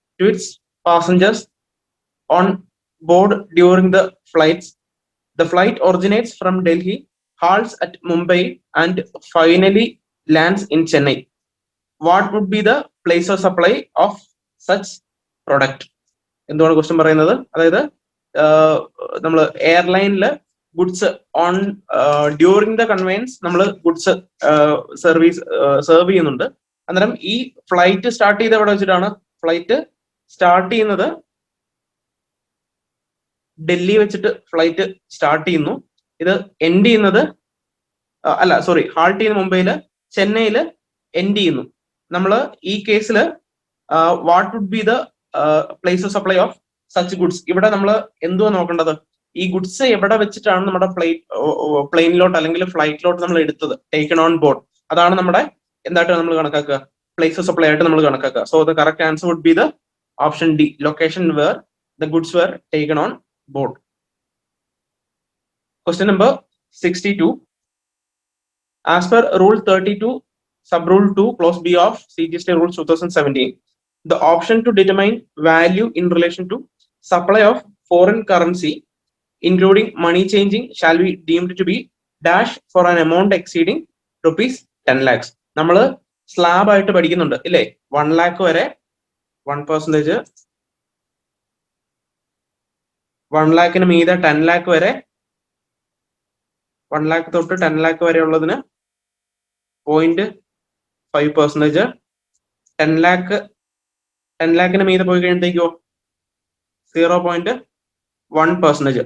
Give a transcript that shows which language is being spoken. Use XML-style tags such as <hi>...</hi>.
<en>to its passengers on board during the flights. The flight originates from Delhi, halts at Mumbai, and finally lands in Chennai. What would be the place of supply of such product?</en> <ml>എന്താണ് question പറയുന്നത്? അതായത് നമ്മൾ എയർലൈനിൽ</ml> <en>goods on during the conveyance</en> <ml>നമ്മൾ goods serve ചെയ്യുന്നുണ്ട്. അന്നേരം ഈ flight start ചെയ്ത് എവിടെ വെച്ചിട്ടാണ്? ഫ്ലൈറ്റ് സ്റ്റാർട്ട് ചെയ്യുന്നത് ഡൽഹി വെച്ചിട്ട് ഫ്ലൈറ്റ് സ്റ്റാർട്ട് ചെയ്യുന്നു. ഇത് എൻഡ് ചെയ്യുന്നത് ഹാൾട്ട് ചെയ്യുന്ന മുംബൈയില്, ചെന്നൈയില് എൻഡ് ചെയ്യുന്നു. നമ്മൾ ഈ കേസിൽ</ml> <en>What would be the place of supply of such goods?</en> <ml>ഇവിടെ നമ്മൾ എന്തുവാ നോക്കേണ്ടത്? ഈ ഗുഡ്സ് എവിടെ വെച്ചിട്ടാണ് നമ്മുടെ പ്ലെയിനിലോട്ട് അല്ലെങ്കിൽ ഫ്ലൈറ്റിലോട്ട് നമ്മൾ എടുത്തത്,</ml> <en>Taken on board.</en> <ml>അതാണ് നമ്മുടെ എന്തായിട്ട് നമ്മൾ കണക്കാക്കുക? പ്ലേസ് ഓഫ് സപ്ലൈ ആയിട്ട് നമ്മൾ കണക്കാക്കുക.</ml> <en>So the correct answer would be the option D, location where the goods were taken on board. Question number 62. As per Rule 32, Sub-Rule 2, Clause B of CGST Rules 2017, the option to determine value in relation to supply of foreign currency, including money changing, shall be deemed to be dash for an amount exceeding rupees 10 lakhs.</en> <ml>നമ്മൾ slab ആയിട്ട് പഠിക്കുന്നുണ്ട് ഇല്ലേ? 1 lakh വരെ 1%, 1 lakhന് മീതെ 10 lakh വരെ, 1 lakh തൊട്ട് 10 lakh വരെ ഉള്ളതിന് 0.5%, 10 lakhന് മീതെ പോയി കഴിയുമ്പോഴത്തേക്കോ 0.1%.</ml>